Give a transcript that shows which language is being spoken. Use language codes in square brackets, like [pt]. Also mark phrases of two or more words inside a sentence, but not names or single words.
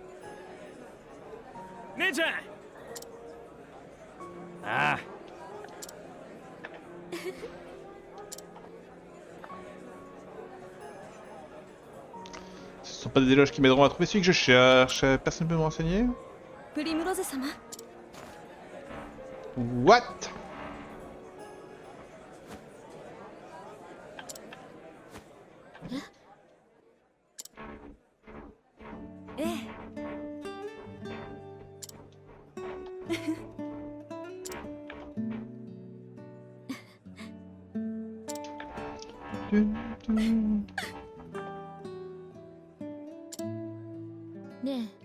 [ja] 姉ちゃんああ [fr] Ce sont pas des éloges qui m'aideront à trouver celui que je cherche. Personne ne peut me renseigner? [ja] プリムロゼ様 [en] What? [ja] ええ ね